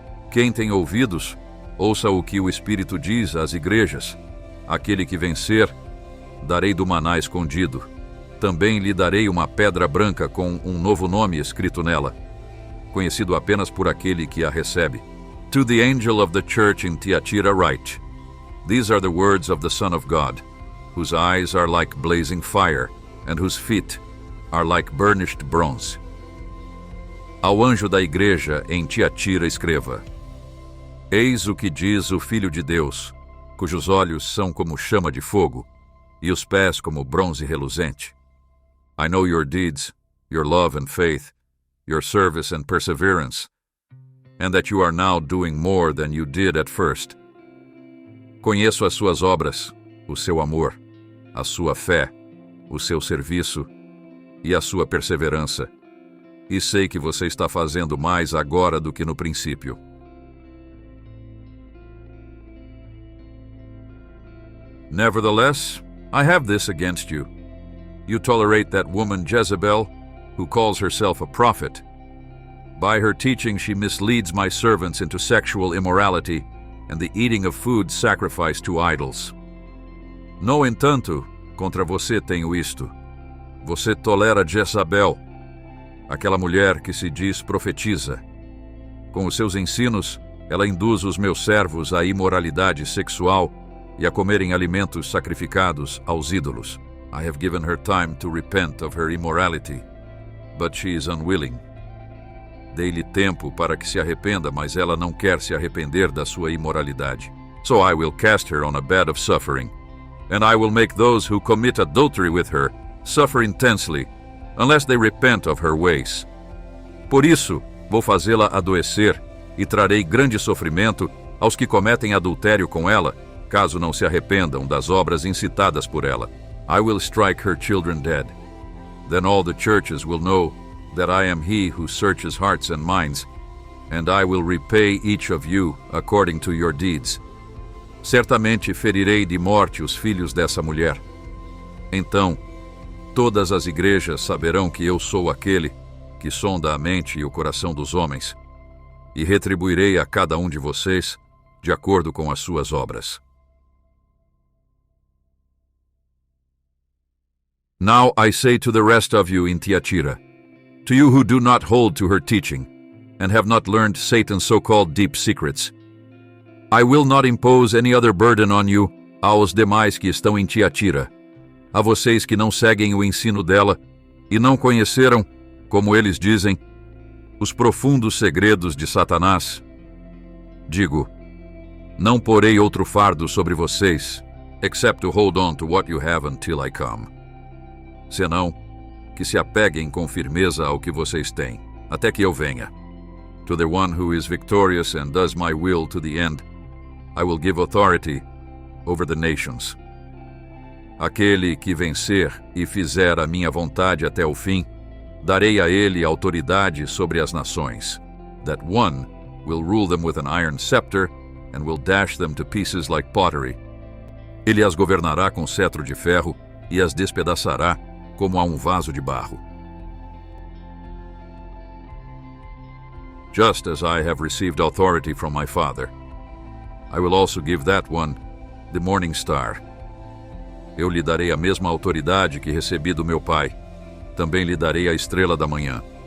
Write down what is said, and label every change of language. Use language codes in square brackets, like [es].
[pt] Quem tem ouvidos, ouça o que o Espírito diz às igrejas. Aquele que vencer, darei do maná escondido. Também lhe darei uma pedra branca com um novo nome escrito nela, conhecido apenas por aquele que a recebe. [en] To the angel of the church in Thyatira write, These are the words of the Son of God, whose eyes are like blazing fire, and whose feet are like burnished bronze. [pt] Ao anjo da igreja em Tiatira escreva, Eis o que diz o Filho de Deus, cujos olhos são como chama de fogo, e os pés como bronze reluzente. [en] I know your deeds, your love and faith, your service and perseverance, and that you are now doing more than you did at first. [pt] Conheço as suas obras, o seu amor, a sua fé, o seu serviço e a sua perseverança, e sei que você está fazendo mais agora do que no princípio. [en] Nevertheless, I have this against you. You tolerate that woman Jezebel, who calls herself a prophet. By her teaching she misleads my servants into sexual immorality and the eating of food sacrificed to idols. [pt] No entanto, contra você tenho isto. Você tolera Jezabel, aquela mulher que se diz profetiza. Com os seus ensinos, ela induz os meus servos à imoralidade sexual e a comerem alimentos sacrificados aos ídolos. [en] I have given her time to repent of her immorality, but she is unwilling. [pt] Dei-lhe tempo para que se arrependa, mas ela não quer se arrepender da sua imoralidade. [en] So I will cast her on a bed of suffering, and I will make those who commit adultery with her suffer intensely, unless they repent of her ways. [pt] Por isso, vou fazê-la adoecer, e trarei grande sofrimento aos que cometem adultério com ela, caso não se arrependam das obras incitadas por ela. [en] I will strike her children dead. Then all the churches will know that I am he who searches hearts and minds, and I will repay each of you according to your deeds. [pt] Certamente ferirei de morte os filhos dessa mulher. Então, todas as igrejas saberão que eu sou aquele que sonda a mente e o coração dos homens, e retribuirei a cada um de vocês de acordo com as suas obras. [en] Now I say to the rest of you in Thyatira, to you who do not hold to her teaching, and have not learned Satan's so-called deep secrets, I will not impose any other burden on you, [pt] aos demais que estão em Thyatira, a vocês que não seguem o ensino dela, e não conheceram, como eles dizem, os profundos segredos de Satanás. Digo, não porei outro fardo sobre vocês, [en] except to hold on to what you have until I come. [pt] Senão, que se apeguem com firmeza ao que vocês têm, até que eu venha. [en] To the one who is victorious and does my will to the end, I will give authority over the nations. [pt] Aquele que vencer e fizer a minha vontade até o fim, darei a ele autoridade sobre as nações. [en] That one will rule them with an iron scepter and will dash them to pieces like pottery. [pt] Ele as governará com cetro de ferro e as despedaçará como a um vaso de barro. [en] Just as I have received authority from my Father, I will also give that one the morning star. [pt] Eu lhe darei a mesma autoridade que recebi do meu Pai. Também lhe darei a estrela da manhã.